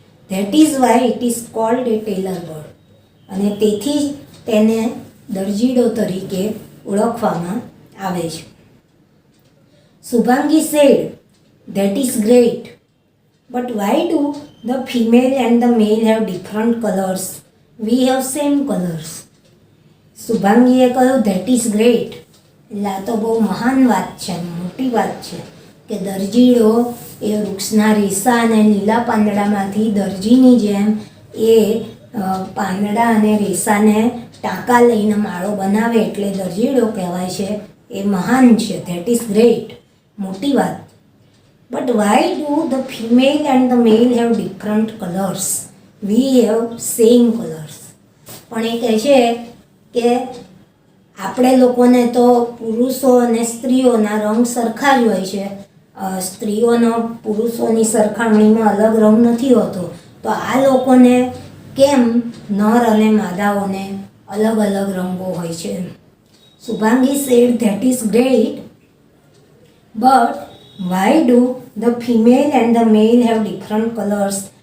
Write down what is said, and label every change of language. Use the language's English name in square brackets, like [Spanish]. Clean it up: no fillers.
[English] That is why it is called a tailor bird. [Gujarati] અને તેથી તેને દરજીડો તરીકે ઓળખવામાં આવે છે. [English] Shubhangi said, "That is great. But why do the female and the male have different colors? We have same colors." [Gujarati] શુભાંગીએ કહ્યું, [English] "That is great." [Gujarati] એટલે આ તો બહુ મહાન વાત છે, મોટી વાત છે કે દરજીડો એ વૃક્ષના રેસા અને લીલા પાંદડામાંથી દરજીની જેમ એ પાંદડા અને રેસાને ટાંકા લઈને માળો બનાવે એટલે દરજીડો કહેવાય છે. એ મહાન છે. [English] that is great, [Gujarati] મોટી વાત. [English] But why do the female and the male have different colours? We have same colours. [Gujarati] પણ એ કહે છે કે આપણે લોકોને તો પુરુષો અને સ્ત્રીઓના રંગ સરખા જ હોય છે. સ્ત્રીઓનો પુરુષોની સરખામણીમાં અલગ રંગ નથી હોતો. તો આ લોકોને કેમ નર અને માદાઓને અલગ અલગ રંગો હોય છે? [English] Shubhangi said, "That is great. But why do the female and the male have different colors?